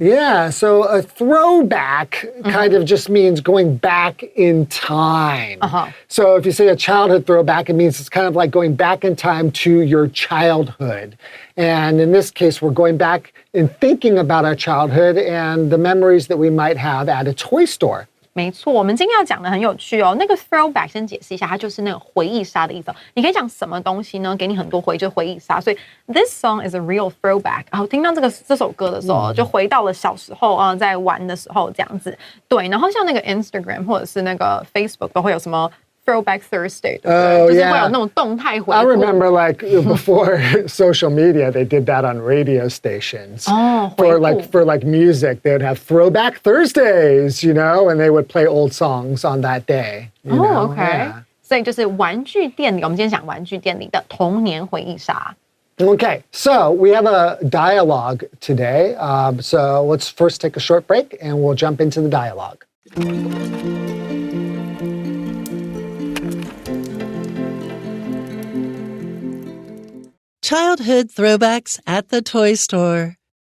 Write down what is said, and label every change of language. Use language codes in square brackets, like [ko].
[en] Yeah, so a throwback kind of just means going back in time. So if you say a childhood throwback, it means it's kind of like going back in time to your childhood. And in this case, we're going back and thinking about our childhood and the memories that we might have at a toy store. [zh] 没错，我们今天要讲的很有趣哦。那个 throwback 先解释一下，它就是那个回忆杀的意思。你可以讲什么东西呢？给你很多回忆，就是回忆杀。所以 [en] this song is a real throwback。 [zh] 然后听到这首歌的时候，就回到了小时候啊，在玩的时候这样子。对，然后像那个 Instagram 或者是那个 Facebook 都会有什么 Throwback Thursday， 对不对？就是会有那种动态回顾。 [en] I remember like before social media, they did that on radio stations. For like music, they would have Throwback Thursdays, you know, and they would play old songs on that day. You know? OK. Yeah. [zh] 所以就是玩具店里，我们今天讲玩具店里的童年回忆杀。 [en] Okay, so we have a dialogue today. So let's first take a short break and we'll jump into the dialogue. Childhood throwbacks at the toy store.